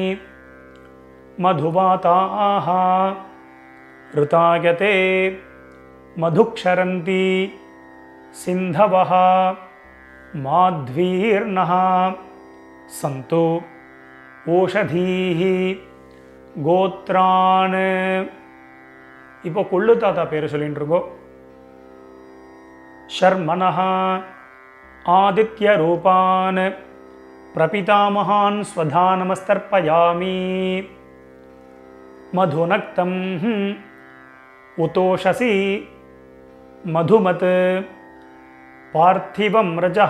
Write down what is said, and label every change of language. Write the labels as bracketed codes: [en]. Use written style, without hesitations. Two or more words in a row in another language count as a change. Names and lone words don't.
[sa] मधुवाताः ऋतायते मधुक्षरन्ति सिन्धवः माध्वीर्नः सन्तु ओषधीः गोत्रान्. [ta] இப்போ கொள்ளு தாத்தா பேர் சொல்லிட்டு இருக்கோம். [sa] शर्मणः आदित्यरूपान् प्रपितामहान् स्वधानमस्तर्पयामि. मधुनक्तं उतोषसि मधुमत् पार्थिवं रजः.